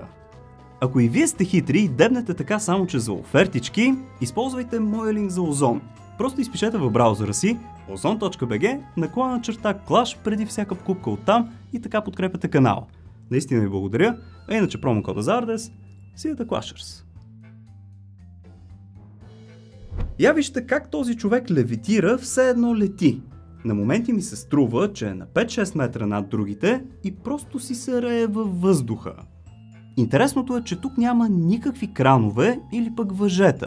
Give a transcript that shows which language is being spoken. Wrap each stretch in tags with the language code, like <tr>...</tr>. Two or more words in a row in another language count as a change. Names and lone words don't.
<bg>Ако и вие сте хитри и дебнете така само че за офертички, използвайте моя линк за Озон. Просто изпишете в браузъра си ozon.bg/clash преди всяка покупка оттам и така подкрепяте канала. Наистина ви благодаря, а иначе промокода за Ardez,</bg> <en>see the Clashers.</en> <bg>Я вижте как този човек левитира, все едно лети. На моменти ми се струва, че е на 5-6 метра над другите и просто си се рее във въздуха. Интересното е, че тук няма никакви кранове или пък въжета.</bg>